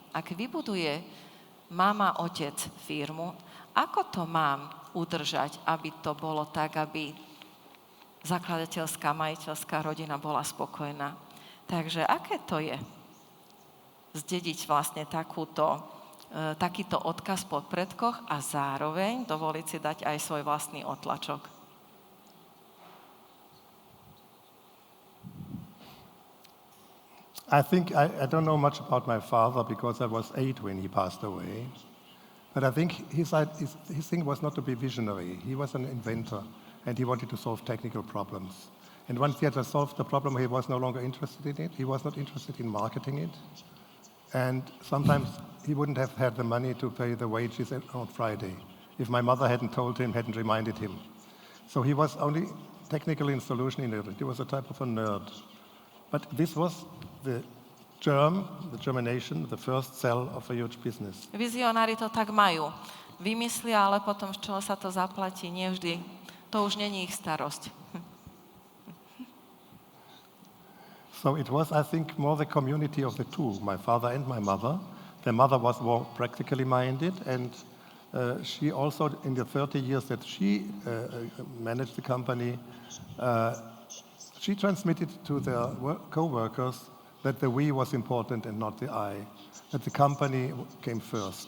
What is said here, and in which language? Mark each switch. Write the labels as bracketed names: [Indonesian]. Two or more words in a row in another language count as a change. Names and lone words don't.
[Slovak] Ak vybuduje mama, otec firmu, ako to mám udržať, aby to bolo tak, aby zakladateľská, majiteľská rodina bola spokojná? Takže aké to je zdediť vlastne takýto odkaz po predkoch a zároveň dovoliť si dať aj svoj vlastný otlačok? [English] I think I don't know much about my father because I was 8 when he passed away. But I think his thing was not to be visionary. He was an inventor and he wanted to solve technical problems. And once he had solved the problem, he was no longer interested in it. He was not interested in marketing it. And sometimes he wouldn't have had the money to pay the wages on Friday if my mother hadn't told him, hadn't reminded him. So he was only technically in solution illiterate. He was a type of a nerd. But this was the germination, the first cell of a huge business. [Slovak] Vizionári to tak majú. Vymyslia, ale potom z čoho sa to zaplatí, nie vždy. To už není ich starosť. [English] So it was, I think, more the community of the two, my father and my mother. The mother was more practically minded, and she also, in the 30 years that she managed the company, she transmitted to their co-workers that the we was important and not the I, that the company came first.